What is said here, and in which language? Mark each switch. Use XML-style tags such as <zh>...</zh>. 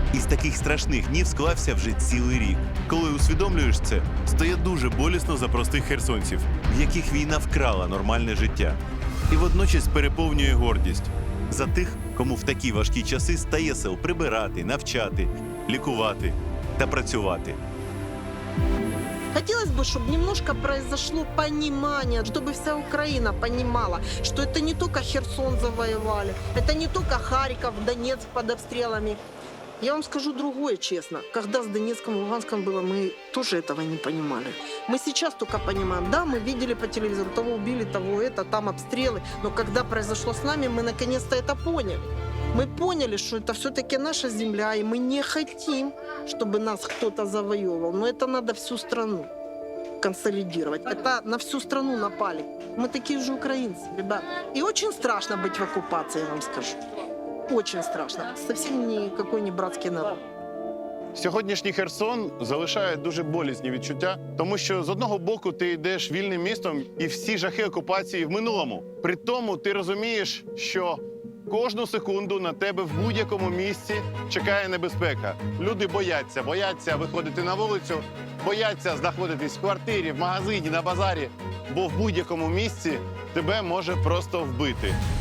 <uk>Із таких страшних днів склався вже цілий рік. Коли усвідомлюєш це, стає дуже болісно за простих херсонців, в яких війна вкрала нормальне життя. І водночас переповнює гордість за тих, кому в такі важкі часи стає сил прибирати, навчати, лікувати та працювати.</uk> <ru>Хотелось бы, чтобы немножко произошло понимание, чтобы вся Украина понимала, что это не только Херсон завоевали, это не только Харьков, Донецк под обстрелами. Я вам скажу другое, честно. Когда с Донецком и Луганском было, мы тоже этого не понимали. Мы сейчас только понимаем. Да, мы видели по телевизору, того убили, того это, там обстрелы. Но когда произошло с нами, мы наконец-то это поняли. Мы поняли, что это все-таки наша земля, и мы не хотим, чтобы нас кто-то завоевывал. Но это надо всю страну консолидировать. Это на всю страну напали. Мы такие же украинцы, ребята. И очень страшно быть в оккупации, я вам скажу. Очень страшно. Совсем никакой не братский народ.</ru> <uk>Сьогоднішній Херсон залишає дуже болісні відчуття, тому що з одного боку ти йдеш вільним містом і всі жахи окупації в минулому. При тому ти розумієш, що кожну секунду на тебе в будь-якому місці чекає небезпека. Люди бояться виходити на вулицю, бояться знаходитись в квартирі, в магазині, на базарі, бо в будь-якому місці тебе може просто вбити.</uk>